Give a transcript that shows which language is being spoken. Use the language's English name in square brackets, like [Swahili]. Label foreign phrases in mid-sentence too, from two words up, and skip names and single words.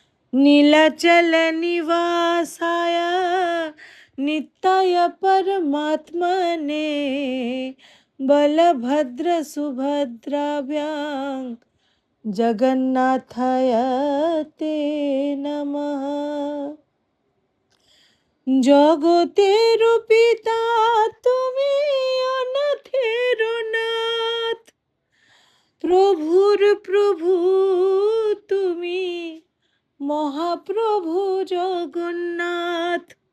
[Sanskrit] नीलाचल निवासाय नित्याय परमात्मने बलभद्र सुभद्राभ्यां जगन्नाथाय ते नमः। [Bangla] জগতের পিতা তুমি, অনাথের নাথ, প্রভুর প্রভু তুমি, মহাপ্রভু জগন্নাথ।